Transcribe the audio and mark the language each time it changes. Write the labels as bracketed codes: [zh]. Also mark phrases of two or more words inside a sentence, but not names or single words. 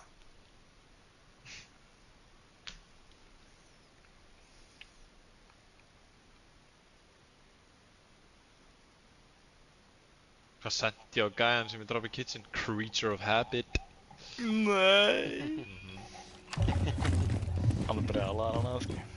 [is] Hvað sendi ég á gæjan sem ég draf í kitchen? [en] Creature of habit. [is] Nei. Hann er brjálaður hann aðeins, sko.